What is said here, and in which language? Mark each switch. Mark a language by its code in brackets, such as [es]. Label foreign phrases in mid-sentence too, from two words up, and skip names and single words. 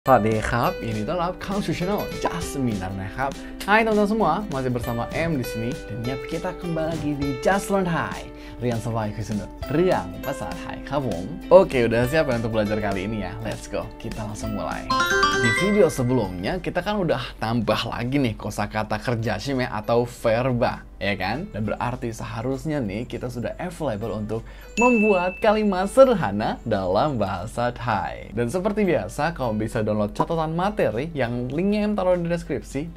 [th] สวัสดีครับยินดีต้อนรับเข้าสู่ช่อง Just Minar นะครับ [id] Hai teman-teman semua, masih bersama M di sini dan ya kita kembali lagi di Just Learn Thai [th] เรียนสบายคือสนุกเรื่องภาษาไทยครับผม [id] Oke, udah siap ya untuk belajar kali ini ya? [en] Let's go, [id] kita langsung mulai. Di video sebelumnya kita kan udah tambah lagi nih kosakata kerja shime atau verba, ya kan? Dan berarti seharusnya nih kita sudah available untuk membuat kalimat sederhana dalam bahasa Thai. Dan seperti biasa, kamu bisa download catatan materi yang linknya em taruh di deskripsi.